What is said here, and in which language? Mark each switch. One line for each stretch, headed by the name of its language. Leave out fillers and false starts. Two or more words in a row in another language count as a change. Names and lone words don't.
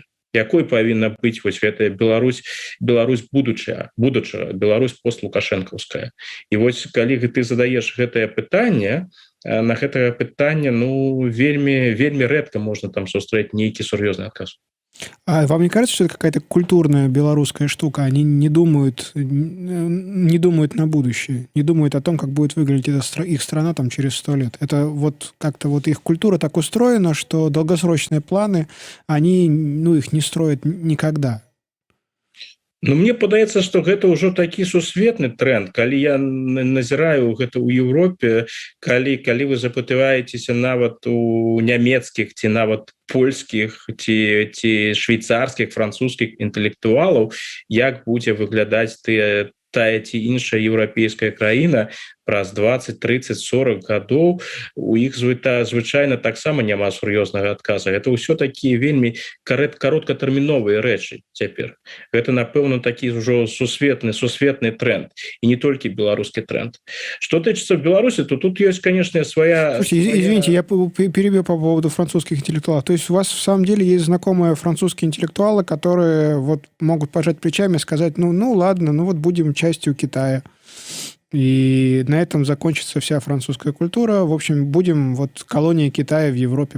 Belarusian: Якой павінна быць вось гэтая Беларусь будучая, Беларусь постлукашэнкаўская? І вось калі ты задаеш гэтае пытанне, на гэтае пытанне вельмі рэдка можна там сустрэць нейкі сур'ёзны адказ.
Russian: А вам не кажется, что это какая-то культурная белорусская штука? Они не думают на будущее, не думают о том, как будет выглядеть их страна там через 100 лет. Это вот как-то вот их культура так устроена, что долгосрочные планы, они, их не строят никогда.
Belarusian: Мне падаецца, што гэта ўжо такі сусветны тренд. Калі я назіраю гэта ў Еўропе, калі вы запытаецеся нават у нямецкіх ці нават польскіх ці швейцарскіх, французскіх інтэлектуалаў, як будзе выглядаць тая ці іншая еўрапейская краіна праз 20, 30, 40 гадоў, у іх звычайна таксама няма сур'ёзнага адказа. Гэта ўсё такія вельмі кароткатэрміновыя рэчы цяпер. Гэта, напэўна, такі ўжо сусветны тренд, і не толькі беларускі тренд. Што тычыцца Беларусі, то тут ёсць,
Russian: конечно, своя... Слушайте, извините, я перебью по поводу французских интеллектуалов. То есть у вас в самом деле есть знакомые французские интеллектуалы, которые вот могут пожать плечами и сказать, ну ладно, вот будем частью Китая. И на этом закончится вся французская культура. В общем, будем вот колонией Китая в Европе.